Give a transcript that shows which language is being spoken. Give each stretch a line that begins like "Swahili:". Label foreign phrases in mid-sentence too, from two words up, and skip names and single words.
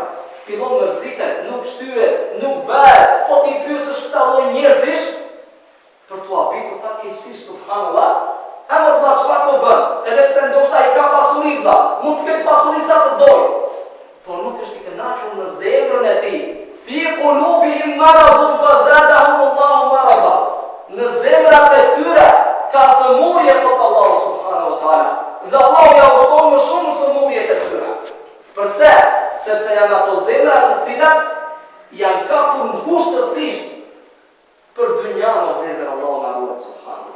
Albanian: Fillon mërzitet, nuk shtyhet, nuk bëhet, po ti pyesësh këta lloj njerëzish për t'u habitur fatkeqësisht subhanallah, e më vëlla çfarë po bën? Edhe pse ndoshta i ka pasuri vëlla, mund të ketë pasuri sa të doj, por nuk është i kënaqur në zemrën e tij.
Arabic: في قلوبهم مرض فزادهم الله مرضا.
Albanian: Në zemrat e tyre ka sëmurje për Allahu
Arabic: سبحانه وتعالى.
Albanian: Dhe Allahu ja ushton më shumë sëmurjet e tyre. Përse? Sepse janë ato zemrat të cilat janë kapur ngushtësisht për dynjan o vëllezër, Allahu na ruaj subhanallahu.